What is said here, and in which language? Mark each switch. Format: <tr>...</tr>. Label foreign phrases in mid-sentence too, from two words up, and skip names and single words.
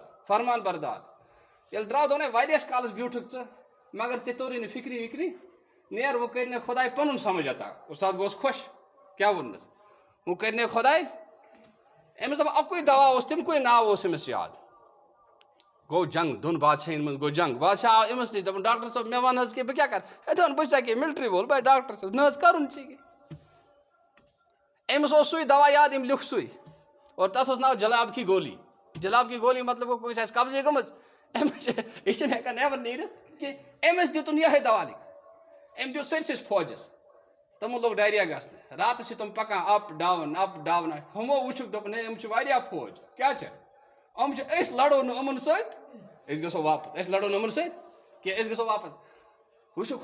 <ks>فرمان بردار ییٚلہِ درٛاو دوٚپُن ہے واریاہس کالس بیوٗٹھُکھ ژٕ مگر ژےٚ توٚرُے نہٕ فِکری وِکری نیر وۄنۍ کٔرۍ نے خۄداے پنُن سمجھ عطا اُستاد گوٚوُس خۄش کیٛاہ ووٚننس وۄنۍ کٔرۍ نے خۄداے أمِس دپان اَکُے دوا اوس تمکُے ناو اوس أمِس یاد گوٚو جنگ دۄن بادشاہن منٛز گوٚو جنگ بادشاہ آو أمِس نِش دوٚپُن ڈاکٹر صٲب مےٚ وَن حظ کہِ بہٕ کیٛاہ کرٕ ہے دوٚپُن بہٕ چھُسا کینٛہہ ملٹری وول بہٕ ڈاکٹر صٲب نہ حظ کرُن چھُے أمِس اوس سُے دوا یاد أمۍ لیوٚکھ سُے اور تتھ اوس ناو</ks> <ur>جلاب کی گولی</ur> <ks>مطلب گوٚو کٲنٛسہِ آسہِ قبضی گٔمٕژ أمِس یہِ چھِنہٕ ہٮ۪کان نٮ۪بر نیٖرِتھ کینٛہہ أمِس دِتُن یِہوٚے دوا لیکھ أمۍ دیُت سٲرسِس فوجس تِمن لوٚگ ڈایریا گژھنہِ راتس چھِ تِم پکان</ks> <en>up down</en> <ks>ہُمو وٕچھُکھ دوٚپُن ہے یِم چھِ واریاہ فوج کیٛاہ چھِ یِم چھِ أسۍ لڑو نہٕ یِمن سۭتۍ أسۍ گژھو واپس أسۍ لڑو نہٕ یِمن سۭتۍ کینٛہہ أسۍ گژھو واپس وٕچھو</ks>